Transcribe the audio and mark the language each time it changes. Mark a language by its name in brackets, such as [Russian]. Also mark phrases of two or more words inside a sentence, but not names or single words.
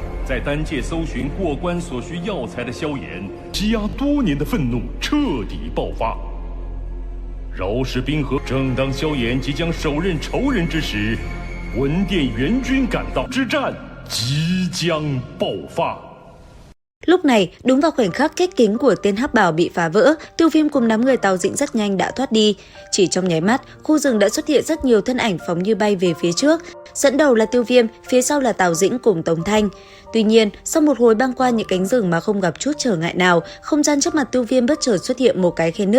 [Chinese] 在丹界搜寻过关所需药材的萧炎，积压多年的愤怒彻底爆发。饶石冰河，正当萧炎即将手刃仇人之時，魂殿援軍趕到，之戰即將爆發。 [Vietnamese] Lúc này, đúng vào khoảnh khắc kết kính của tên hắc bào bị phá vỡ, Tiêu Viêm cùng đám người Tào Dĩnh rất nhanh đã thoát đi. Chỉ trong nháy mắt, khu rừng đã xuất hiện rất nhiều thân ảnh phóng như bay về phía trước. Dẫn đầu là Tiêu Viêm, phía sau là Tào Dĩnh cùng Tống Thanh. Tuy nhiên, sau một hồi băng qua những cánh rừng mà không gặp chút trở ngại nào, không gian trước mặt Tiêu Viêm bất chợt xuất hiện một cái khe nứt.